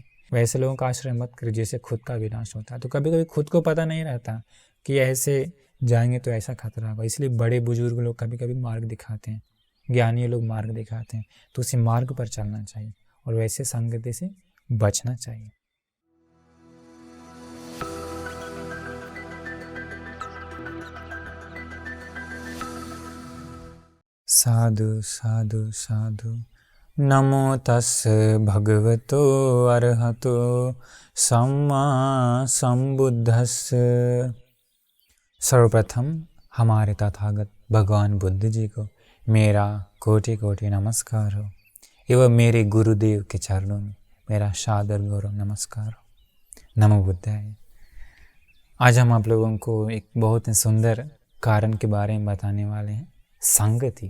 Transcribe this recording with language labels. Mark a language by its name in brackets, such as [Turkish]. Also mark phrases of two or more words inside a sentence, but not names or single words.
[Hindi] वैसे लोगों का आश्रय मत करिए जैसे खुद का विनाश होता है। तो कभी कभी खुद को पता नहीं रहता कि ऐसे जाएंगे तो ऐसा खतरा होगा, इसलिए बड़े बुजुर्ग लोग कभी कभी मार्ग दिखाते हैं, ज्ञानी लोग मार्ग दिखाते हैं, तो उसी मार्ग पर चलना चाहिए और वैसे संगति से बचना चाहिए। [Pali] साधु साधु साधु। नमो तस् भगवतो अरहतो सम्मा संबुद्धस्स। [Hindi] सर्वप्रथम हमारे तथागत भगवान बुद्ध जी को मेरा कोटि कोटि नमस्कार हो, एवं मेरे गुरुदेव के चरणों में मेरा सादर गौरव नमस्कार हो। [Sanskrit] नमो बुद्धाय। [Hindi] आज हम आप लोगों को एक बहुत ही सुंदर कारण के बारे में बताने वाले हैं, संगति।